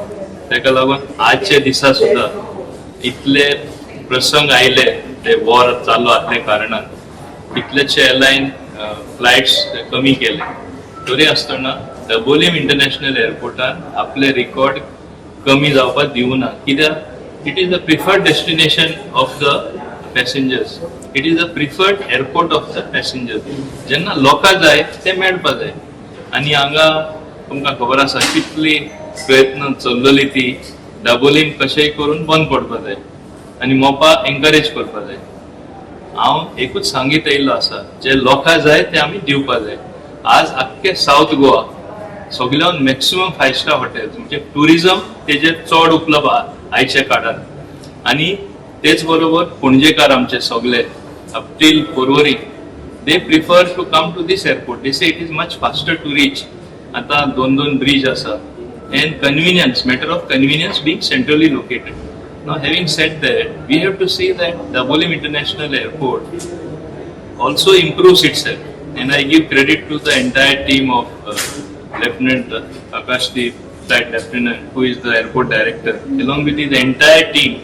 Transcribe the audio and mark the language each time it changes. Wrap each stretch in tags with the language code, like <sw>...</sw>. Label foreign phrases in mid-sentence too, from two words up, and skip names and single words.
<kok>ताका लागून आजच्या दिसा सुद्धा इतले प्रसंग आयले ते वॉर चालू असल्या कारणान कितलेशे</kok> <en>airline flights</en> <kok>कमी केले तरी आसतना दाबोलीम इंटरनॅशनल एअरपोर्टान आपले रिकॉर्ड कमी जावपाक दिवना.</kok> <en>कित्याक it is the preferred destination of the passengers. it is the preferred airport of the passengers.</en> <kok>जेन्ना लोकांक जाय ते मेळपा जाय आनी हांगा तुमकां खबर आसा कितली प्रयत्न चल्लेली ती दाबोलीम कशेंय करून बंद पडपा जाय आनी मोपा एनकरेज करपा जाय. हांव एकूच सांगीत येयल्लो आसा जे लोकांक जाय ते आमी दिवपा जाय. आज आख्खे साऊथ गोवा सगळ्यान</kok> <en>maximum 5 star hotels</en> <kok>म्हणजे टुरिझम तेजेर चड उपलब्ध आहा आयच्या काळात आनी तेच बरोबर पणजेकार आमचे सगळे</kok> <en>up till Porvorim they prefer to come to this airport. they say it is much faster to reach.</en> <kok>आता 2 ब्रिज आसा</kok> <en>and convenience, matter of convenience being centrally located. Now having said that, we have to see that Dabolim International Airport also improves itself and I give credit to the entire team of Lieutenant Akashdeep, Flight Lieutenant, who is the airport director, along with the entire team.</en>